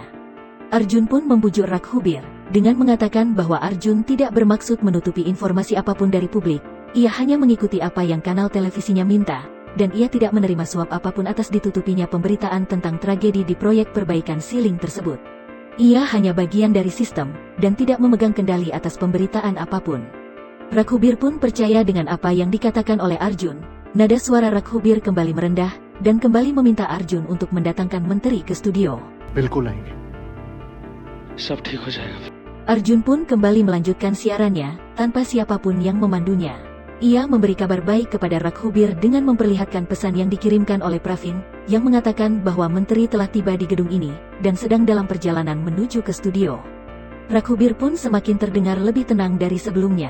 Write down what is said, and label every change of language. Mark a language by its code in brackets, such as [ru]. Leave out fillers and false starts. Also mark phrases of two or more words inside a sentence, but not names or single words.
[id] Arjun pun membujuk Raghubir, dengan mengatakan bahwa Arjun tidak bermaksud menutupi informasi apapun dari publik, ia hanya mengikuti apa yang kanal televisinya minta, dan ia tidak menerima suap apapun atas ditutupinya pemberitaan tentang tragedi di proyek perbaikan Siling tersebut. Ia hanya bagian dari sistem, dan tidak memegang kendali atas pemberitaan apapun. Raghubir pun percaya dengan apa yang dikatakan oleh Arjun. Nada suara Raghubir kembali merendah, dan kembali meminta Arjun untuk mendatangkan menteri ke studio. [hi] बिल्कुल आएंगे। सब ठीक हो जाएगा। [id] Arjun pun kembali melanjutkan siarannya, tanpa siapapun yang memandunya. Ia memberi kabar baik kepada Raghubir dengan memperlihatkan pesan yang dikirimkan oleh Pravin, yang mengatakan bahwa menteri telah tiba di gedung ini, dan sedang dalam perjalanan menuju ke studio. Raghubir pun semakin terdengar lebih tenang dari sebelumnya.